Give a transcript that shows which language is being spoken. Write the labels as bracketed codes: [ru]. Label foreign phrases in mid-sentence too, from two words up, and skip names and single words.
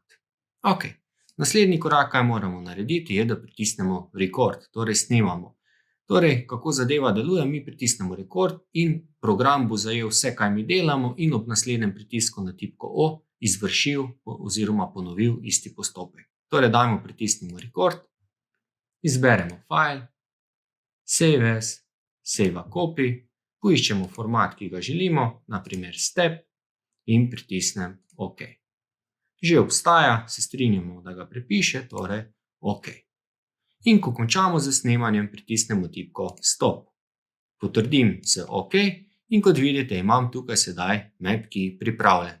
[sl] Ok, naslednji korak, kaj moramo narediti, je, da pritisnemo record, torej snemamo. Torej, kako zadeva deluje, mi pritisnemo record in program bo zajel vse, kaj mi delamo in ob naslednjem pritisku na tipko O izvršil oziroma ponovil isti postopek. Torej, dajmo pritisnemo record, izberemo file, [en] save as, save a copy, [sl] poiščemo format, ki ga želimo, naprimer step, in pritisnem OK. Že obstaja, se strinjamo, da ga prepiše, torej OK. In ko končamo z snemanjem, pritisnemo tipko stop. Potrdim z OK in kot vidite, imam tukaj sedaj mapki pripravljen.